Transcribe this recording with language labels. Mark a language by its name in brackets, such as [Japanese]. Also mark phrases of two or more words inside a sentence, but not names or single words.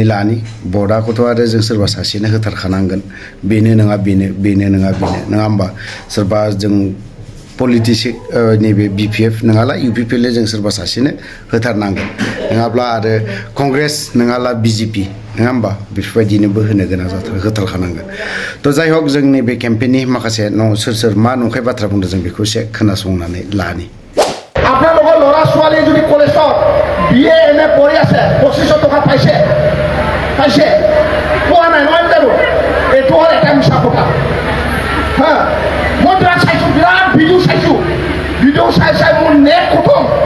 [Bodo] लानि बर्डआखौथ' आरो जों सोरबा सासेनो होथारखानांगोन बेनो नङा बेनो नङा नङा होमबा सोरबा जों पलिटिशियन नैबे बिपिएफ नङाला इउपिपिएल जों सोरबा सासेनो होथारनांगोन नङाब्ला आरो कंग्रेस नङाला बिजेपि नङा होमबा बेफोरबायदिनोबो होनो गोनां होथारखानांगोन थ' जाय हक जोंनि बे केम्पेननि माखासे सोर सोर मा नंखाय बाथ्रा बुंदों जों बेखौ एसे खोनासंनानै लानि [Assamese] আপোনালোকৰ ল'ৰা ছোৱালী যদি কলেজত বিএ এম এ পঢ়ি আছে 2500 টকা পাইছে পোৱা নাই নহয় জানো এইটো হ'ল এটা মিছা কথা হা মই তাক চাইছোঁ বিৰাট ভিডিঅ' চাই মোৰ নেট খতম